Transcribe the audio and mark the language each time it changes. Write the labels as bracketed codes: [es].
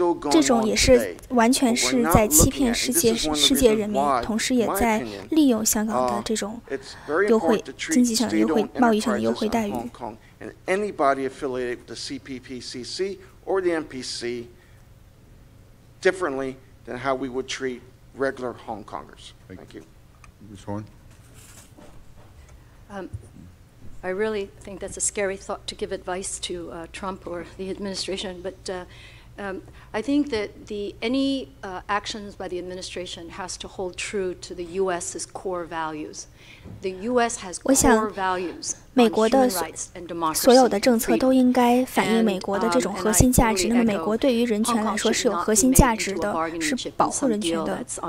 [zh] 这种也是完全是在欺骗世界人民，同时也在利用香港的这种优惠、经济上的优惠、贸易上的优惠待遇。 [en] Anybody affiliated with the CPPCC or the NPC differently than how we would treat regular Hong Kongers. Thank you. Ms. Horn. I really think that's a scary thought to give advice to Trump or the administration, but I think that any actions by the administration has to hold true to the U.S.'s core values. The U.S. has core values on human rights and democracy. [zh] 所有的政策都应该反映美国的这种核心价值。那么，美国对于人权来说是有核心价值的，是保护人权的。